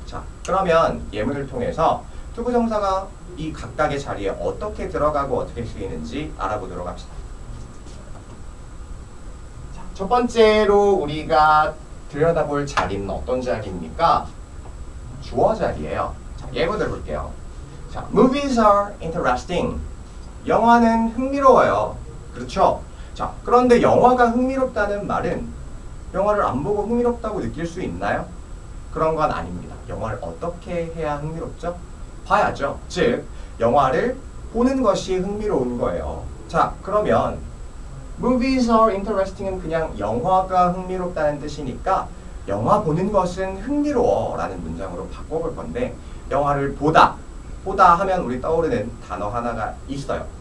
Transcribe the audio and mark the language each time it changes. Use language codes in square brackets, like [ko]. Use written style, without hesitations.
[ko] 자, 그러면 예문을 통해서 투부정사가 이 각각의 자리에 어떻게 들어가고 어떻게 쓰이는지 알아보도록 합시다. 자, 첫 번째로 우리가 들여다볼 자리는 어떤 자리입니까? 주어 자리예요. 자, 예문을 볼게요. [en] 자, movies are interesting. [ko] 영화는 흥미로워요. 그렇죠? 자, 그런데 영화가 흥미롭다는 말은 영화를 안 보고 흥미롭다고 느낄 수 있나요? 그런 건 아닙니다. 영화를 어떻게 해야 흥미롭죠? 봐야죠. 즉, 영화를 보는 것이 흥미로운 거예요. 자, 그러면 [en] movies are interesting [ko] 은 그냥 영화가 흥미롭다는 뜻이니까 영화 보는 것은 흥미로워 라는 문장으로 바꿔볼 건데 영화를 보다 하면 우리 떠오르는 단어 하나가 있어요.